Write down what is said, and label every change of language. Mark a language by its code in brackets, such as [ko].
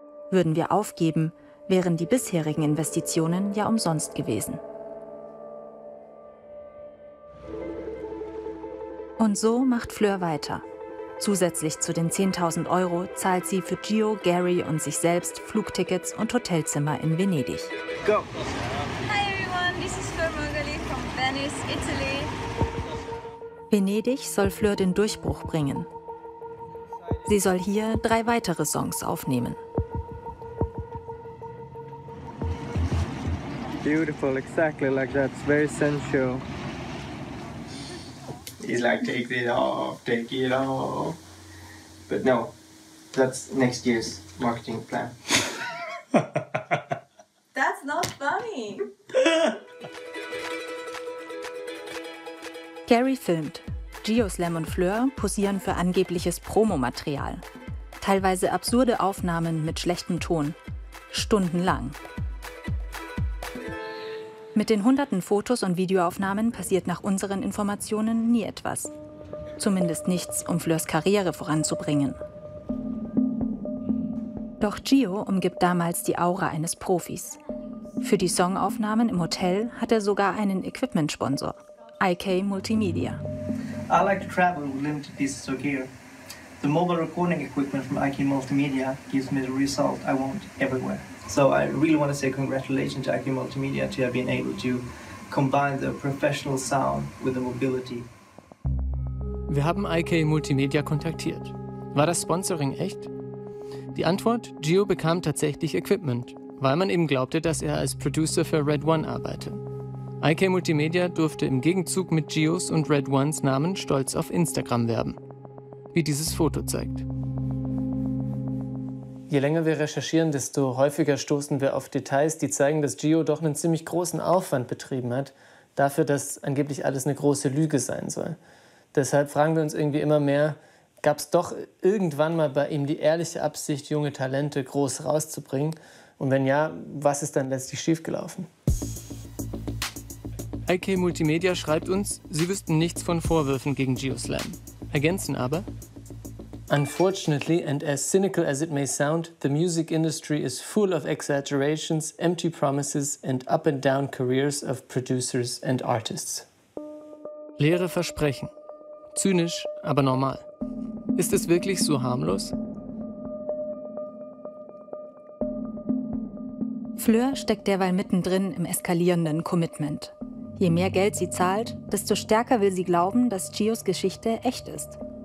[de] Würden wir aufgeben, wären die bisherigen Investitionen ja umsonst gewesen. Und so macht Fleur weiter. Zusätzlich zu den 10.000 € zahlt sie für Gio, Gary und sich selbst Flugtickets und Hotelzimmer in Venedig. [en] Go! Hi everyone, this is Fleur Margali from Venice, Italy. [de] Venedig soll Fleur den Durchbruch bringen. Sie soll hier 3 weitere Songs aufnehmen. [en] Beautiful, exactly like that. It's very sensual. He's like, take it off, take it off. But no, that's next year's marketing plan. That's not funny. [de] Gary filmt. Geoslam und Fleur posieren für angebliches Promomaterial. Teilweise absurde Aufnahmen mit schlechtem Ton. Stundenlang. Mit den hunderten Fotos und Videoaufnahmen passiert nach unseren Informationen nie etwas. Zumindest nichts, um Fleurs Karriere voranzubringen. Doch Gio umgibt damals die Aura eines Profis. Für die Songaufnahmen im Hotel hat er sogar einen Equipment-Sponsor, IK Multimedia. [en] I like to travel with limited pieces of gear. The mobile recording equipment from IK Multimedia gives me the result I want everywhere. So I really want to say congratulations to IK Multimedia to have been able to combine the professional sound with the mobility. [de] Wir haben IK Multimedia kontaktiert. War das Sponsoring echt? Die Antwort: Gio bekam tatsächlich Equipment, weil man eben glaubte, dass er als Producer für Red One arbeite. IK Multimedia durfte im Gegenzug mit Gios und Red Ones Namen stolz auf Instagram werben. Wie dieses Foto zeigt. Je länger wir recherchieren, desto häufiger stoßen wir auf Details, die zeigen, dass Gio doch einen ziemlich großen Aufwand betrieben hat, dafür, dass angeblich alles eine große Lüge sein soll. Deshalb fragen wir uns irgendwie immer mehr, gab es doch irgendwann mal bei ihm die ehrliche Absicht, junge Talente groß rauszubringen? Und wenn ja, was ist dann letztlich schiefgelaufen? IK Multimedia schreibt uns, sie wüssten nichts von Vorwürfen gegen Geoslam. Ergänzen aber: [en] Unfortunately, and as cynical as it may sound, the music industry is full of exaggerations, empty promises and up and down careers of producers and artists. [de] Leere Versprechen. Zynisch, aber normal. Ist es wirklich so harmlos? Fleur steckt derweil mittendrin im eskalierenden Commitment. Je mehr Geld sie zahlt, desto stärker will sie glauben, dass Gios Geschichte echt ist.